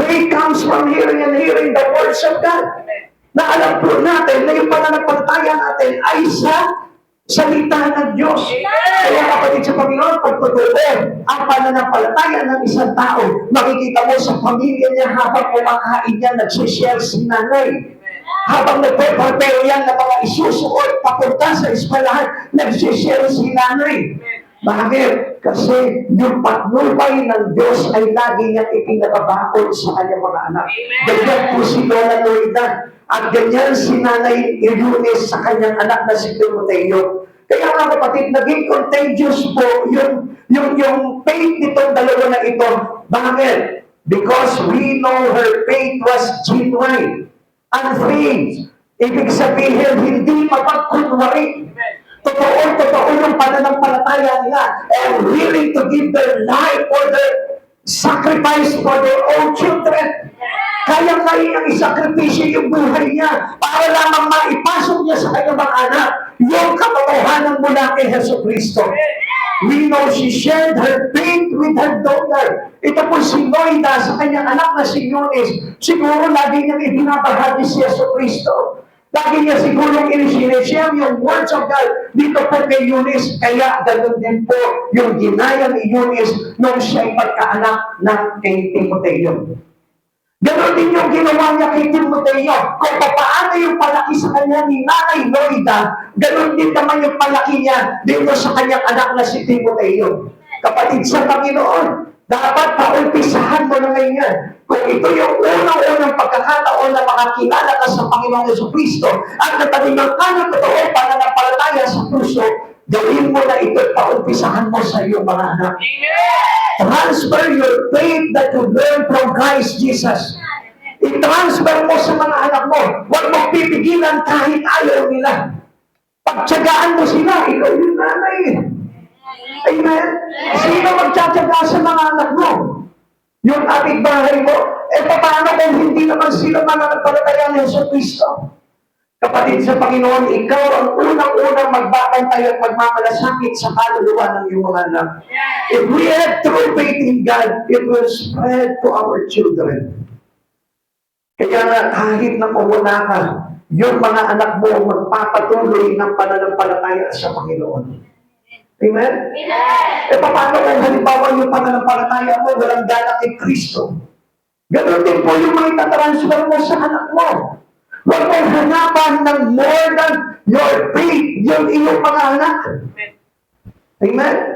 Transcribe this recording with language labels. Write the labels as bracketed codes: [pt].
[en] Faith comes from hearing and hearing the words of God. [tl] Na alam po natin na yung pananampalataya natin ay sa salita ng Diyos. Kaya kapatid sa Panginoon, pag totoo ang pananampalataya ng isang tao, makikita mo sa pamilya niya habang kumakain niya, nagsishare si nanay. Habang nagpe-prepare yan na mga isusuot papunta sa eskwelahan, nagsishare si nanay. Bakit? Kasi yung patnubay ng Diyos ay lagi niyang ipinagabakol sa kanyang mga anak. Ganyan po si Lola Loida. At ganyan si Nanay Eunice sa kanyang anak na si Timoteo. Kaya nga kapatid, naging contagious po yung faith nitong dalawa na ito. Bakit? [en] Because we know her faith was genuine. [tl] Unfeigned. Ibig sabihin, hindi mapagkunwari. Totoo yung pananampalataya nila [en] and willing to give their life for their sacrifice for their own children. [tl] Kaya niyang isakripisyo yung buhay niya para lamang maipasok niya sa kanyang mga anak yung katotohanan mula kay Hesus Kristo. [en] We know she shared her faith with her daughter. [tl] Ito po si Loida sa kanyang anak na si Eunice. Siguro lagi niyang ibinabahagi si Hesus Kristo. Lagi niya siguro in-share yung [en] words of God [tl] dito po kay Eunice. Kaya ganun din po yung ginaya ni Eunice nung siya'y pagkaanak ng kay Timoteo. Ganon din yung ginawa niya kay Timoteo. Kung paano yung palaki sa kanya ni Nanay Loida, ganon din naman yung palaki niya dito sa kanyang anak na si Timoteo. Kapatid sa Panginoon, dapat paumpisahan mo na ngayon. Kung ito yung unang-unang pagkakataon na makakilala ka sa Panginoong Jesucristo at natalingan ka ng totoo pananampalataya sa puso, gawin mo na ito at paumpisahan mo sa iyong mga anak. [en] Transfer your faith that you learn from Christ Jesus. [tl] I-transfer mo sa mga anak mo. Huwag mong pipigilan kahit ayaw nila. Pagtsagaan mo sila, ikaw yung nanay. Amen? Sino magtsatsaga sa mga anak mo? Yung ating bahay mo? Paano kung hindi naman sila mananampalataya ng Yesu Kristo? Kapatid sa Panginoon, ikaw ang unang-unang magbabantay at magmamalasakit sa kaluluwa ng iyong mga anak. [en] If we have true faith in God, it will spread to our children. [tl] Kaya nga, kahit na mawala ka, yung mga anak mo magpapatuloy ng pananampalataya sa Panginoon. Amen? Paano kung halimbawa yung pananampalataya mo walang dala kay Kristo? Ganon din po yung mga itatransfer mo sa anak mo. Huwag mong hanapan ng [en] more than your faith, [tl] yung iyong mga anak. Amen?